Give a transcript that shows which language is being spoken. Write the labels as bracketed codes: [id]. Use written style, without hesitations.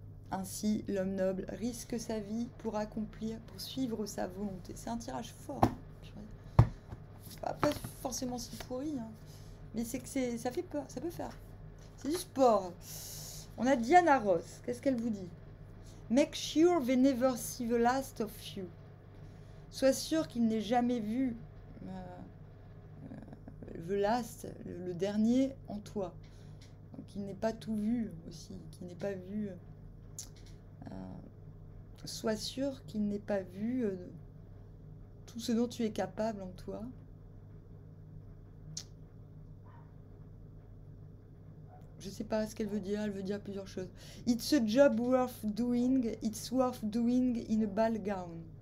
[fr] Ainsi, l'homme noble risque sa vie pour suivre sa volonté. C'est un tirage fort. Pas forcément si pourri, hein. Mais c'est que ça fait peur, ça peut faire. C'est du sport. On a Diana Ross. Qu'est-ce qu'elle vous dit? [en] Make sure they never see the last of you. [fr] Sois sûr qu'il n'ait jamais vu [en] the last, [fr] le dernier en toi. Donc qu'il n'ait pas tout vu aussi, qu'il n'ait pas vu. Sois sûr qu'il n'ait pas vu tout ce dont tu es capable en toi. Je ne sais pas ce qu'elle veut dire. Elle veut dire plusieurs choses. [en] It's a job worth doing. It's worth doing in a ball gown.